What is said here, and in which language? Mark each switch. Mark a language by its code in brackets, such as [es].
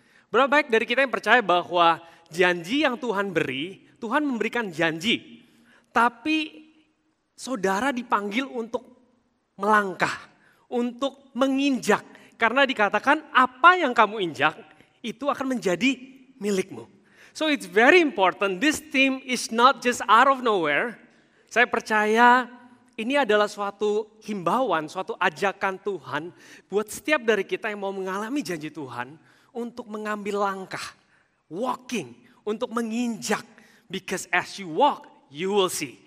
[id] Berapa baik dari kita yang percaya bahwa janji yang Tuhan beri, Tuhan memberikan janji. Tapi saudara dipanggil untuk melangkah, untuk menginjak. Karena dikatakan apa yang kamu injak, itu akan menjadi milikmu. [en] So it's very important, this theme is not just out of nowhere. [id] Saya percaya ini adalah suatu himbauan, suatu ajakan Tuhan buat setiap dari kita yang mau mengalami janji Tuhan untuk mengambil langkah, walking, untuk menginjak. [en] Because as you walk, you will see.